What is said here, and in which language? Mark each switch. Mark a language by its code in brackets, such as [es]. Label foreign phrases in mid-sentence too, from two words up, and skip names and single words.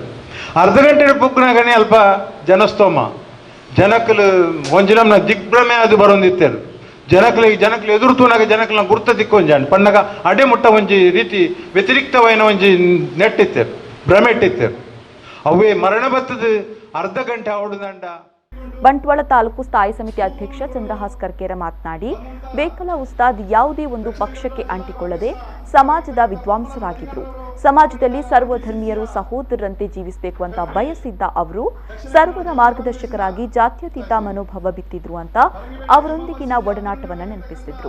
[tcy] ಅರ್ಧ ಗಂಟೆ ಪುಗ್ನಾಗನೇ ಅಲ್ಪ ಜನಸ್ತೋಮ ಜನಕ್ಕಲು ಒಂಜಿನಮ್ನ ದಿಗ್ಭ್ರಮೆ ಅದು ಬರೋಂದಿತ್ತೇರು. ಜನಕ್ಲೆ ಎದುರುತೂನಾಗ ಜನಕ್ಲ ಗುರ್ತ ದಿಕ್ಕೊಂಜಾಂಡ್ ಪಣ್ಣಗ ಅಡೆ ಮುಟ್ಟ ಒಂಜಿ ರೀತಿ ವ್ಯತಿರಿಕ್ತವೈನ ಒಂಜಿ ನೆಟ್ಟಿತ್ತೇರು, ಭ್ರಮೆ ಇಟ್ಟಿತ್ತೇರು. ಅವೇ ಮರಣ ಬತ್ತದ ಅರ್ಧ ಗಂಟೆ ಆಡುದಂಡ. [kn] ಬಂಟ್ವಾಳ ತಾಲೂಕು ಸ್ಥಾಯಿ ಸಮಿತಿ ಅಧ್ಯಕ್ಷ ಚಂದ್ರಹಾಸ್ ಕರ್ಕೇರ ಮಾತನಾಡಿ, ಬೇಕಲ ಉಸ್ತಾದ್ ಯಾವುದೇ ಒಂದು ಪಕ್ಷಕ್ಕೆ ಅಂಟಿಕೊಳ್ಳದೆ ಸಮಾಜದ ವಿದ್ವಾಂಸರಾಗಿದ್ರು. ಸಮಾಜದಲ್ಲಿ ಸರ್ವಧರ್ಮೀಯರು ಸಹೋದರರಂತೆ ಜೀವಿಸಬೇಕು ಅಂತ ಬಯಸಿದ್ದ ಅವರು ಸರ್ವರ ಮಾರ್ಗದರ್ಶಕರಾಗಿ ಜಾತ್ಯತೀತ ಮನೋಭಾವ ಬಿತ್ತಿದ್ರು ಅಂತ ಅವರೊಂದಿಗಿನ ಒಡನಾಟವನ್ನು ನೆನಪಿಸಿದ್ರು.